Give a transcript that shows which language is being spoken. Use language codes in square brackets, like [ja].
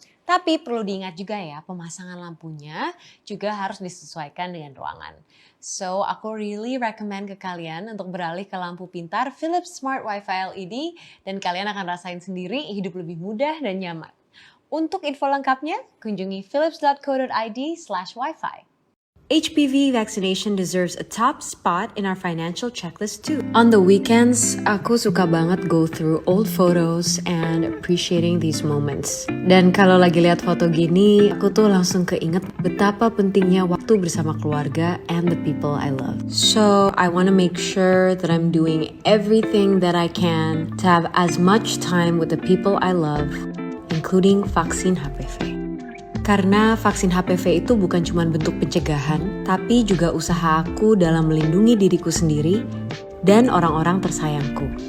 [id] Tapi perlu diingat juga ya, pemasangan lampunya juga harus disesuaikan dengan ruangan. So, aku [en] really recommend [id] ke kalian untuk beralih ke lampu pintar Philips Smart Wi-Fi LED dan kalian akan rasain sendiri hidup lebih mudah dan nyaman. Untuk info lengkapnya, kunjungi philips.co.id/wifi. [en] HPV vaccination deserves a top spot in our financial checklist too. On the weekends, [id] aku suka banget [en] go through old photos and appreciating these moments. [id] Dan kalau lagi lihat foto gini, aku tuh langsung keinget betapa pentingnya waktu bersama keluarga [en] and the people I love. So, I want to make sure that I'm doing everything that I can to have as much time with the people I love, including vaksin HPV. [id] Karena vaksin HPV itu bukan cuma bentuk pencegahan, tapi juga usaha aku dalam melindungi diriku sendiri dan orang-orang tersayangku.